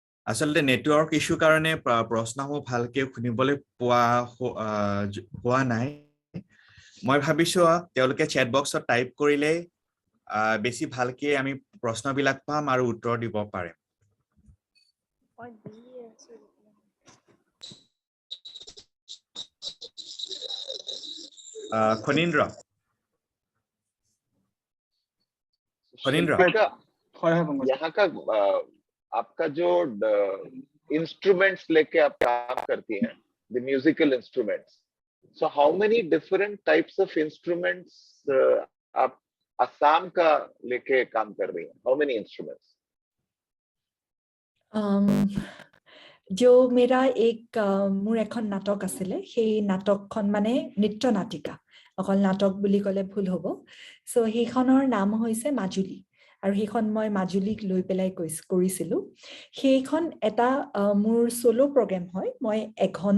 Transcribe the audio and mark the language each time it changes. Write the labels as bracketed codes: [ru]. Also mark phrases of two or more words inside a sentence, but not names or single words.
[as] আসলে [en] network issue [as] কাৰণে প্ৰশ্নসমূহ ভালকে শুনিবলৈ পোৱা নাই মই ভাবিছো তেওঁলোকে চেট বক্সত টাইপ কৰিলে বেছি ভালকে আমি প্ৰশ্নবিলাক পাম আৰু উত্তৰ দিব পাৰিম খনীন্দ্ৰ [hi] शिल्पिका, यहाँ का आपका जो इंस्ट्रूमेंट्स लेके आप काम करती हैं [en] the musical instruments so how many different types of instruments [hi] आप असम का लेके काम कर रही हैं [en] how many instruments [hi] जो मेरा एक [as] মোৰ এখন নাটক আছিলে সেই নাটকখন মানে নৃত্য নাটিকা অকল নাটক বুলি ক'লে ভুল হ'ব সো সেইখনৰ নাম হৈছে মাজুলী আৰু সেইখন মই মাজুলীক লৈ পেলাই কৰিছিলো সেইখন এটা মোৰ [en] solo program [as] হয় মই 1